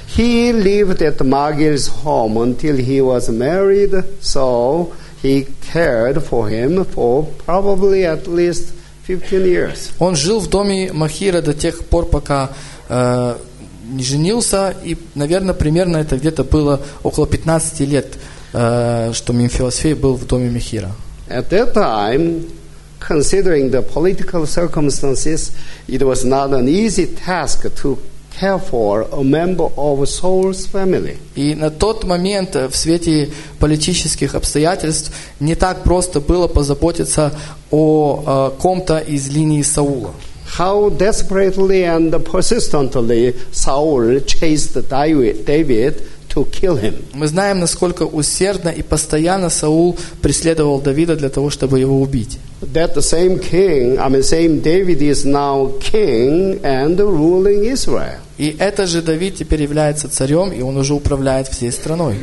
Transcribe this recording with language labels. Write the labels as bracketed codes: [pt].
[en] He lived at Magir's home until he was married, so he cared for him for probably at least 15 years. [ru] Он жил в доме Махира до тех пор, пока не женился, и, наверное, примерно это где-то было около 15 лет, что Мемфисфей был в доме Махира. [en] At that time, considering the political circumstances, it was not an easy task to care for a member of Saul's family. [ru] И на тот момент в свете политических обстоятельств не так просто было позаботиться о ком-то из линии Саула. [en] How desperately and persistently Saul chased David to kill him. [ru] Мы знаем, насколько усердно и постоянно Саул преследовал Давида для того, чтобы его убить. [en] That the same king, I mean same David is now king and ruling Israel. [ru] И этот же Давид теперь является царем, и он уже управляет всей страной.